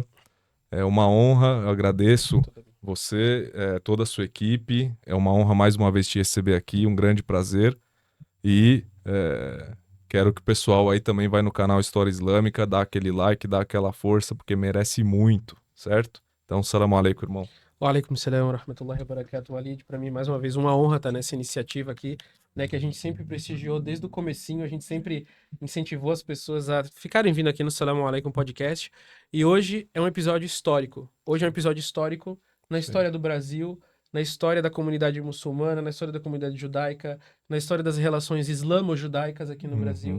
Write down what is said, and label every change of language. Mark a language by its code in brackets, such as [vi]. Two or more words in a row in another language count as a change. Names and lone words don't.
[pt] É uma honra, eu agradeço você, toda a sua equipe. É uma honra mais uma vez te receber aqui, um grande prazer. E quero que o pessoal aí também vai no canal História Islâmica, dá aquele like, dá aquela força, porque merece muito, certo? Então, [ar] السلام عليكم, irmão. وعليكم السلام ورحمة الله وبركاته, Walid. [pt] Para mim, mais uma vez, uma honra estar nessa iniciativa aqui, né, que a gente sempre prestigiou desde o comecinho, a gente sempre incentivou as pessoas a ficarem vindo aqui no Salamaleiko Podcast. E hoje é um episódio histórico. Hoje é um episódio histórico na história do Brasil, na história da comunidade muçulmana, na história da comunidade judaica, na história das relações islamo-judaicas aqui no Brasil.